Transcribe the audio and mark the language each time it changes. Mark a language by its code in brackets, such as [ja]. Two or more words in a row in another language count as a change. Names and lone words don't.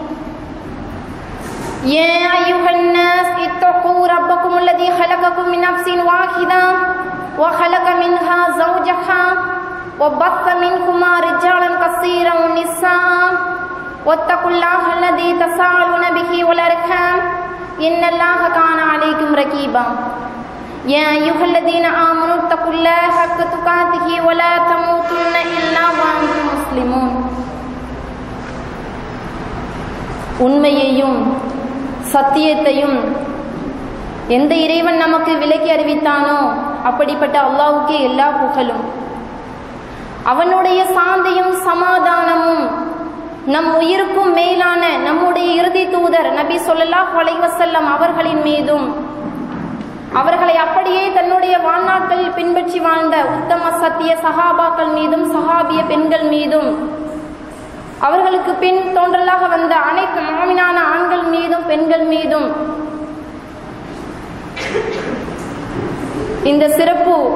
[ar] يا أيها الناس اتقوا ربكم الذي خلقكم من نفس واحدة وخلق منها زوجها وبث منهما رجالا كثيرا ونساء واتقوا الله الذي تساءلون به والأرحام إن الله كان عليكم رقيبا. يا أيها الذين آمنوا اتقوا الله حق تقاته ولا تموتن إلا وأنتم مسلمون. [ta] உண்மையையும் சத்தியத்தையும் எந்த இறைவன் நமக்கு விலக்கி அறிவித்தானோ அப்படிப்பட்ட அல்லாஹ்வுக்கே எல்லா புகழும். அவனுடைய சாந்தியும் சமாதானமும் நம் உயிருக்கும் மேலான நம்முடைய இறுதி தூதர் நபி [ar] صلى الله عليه وسلم [ta] அவர்களின் மீதும் அவர்களை அப்படியே தன்னுடைய வாழ்நாட்களில் பின்பற்றி வாழ்ந்த உத்தம சத்திய சஹாபாக்கள் மீதும் சஹாபிய பெண்கள் மீதும் அவர்களுக்கு பின் தோன்றலாக வந்த அனைத்து முஃமினான ஆண்கள் மீதும் பெண்கள் மீதும் இந்த சிறப்பு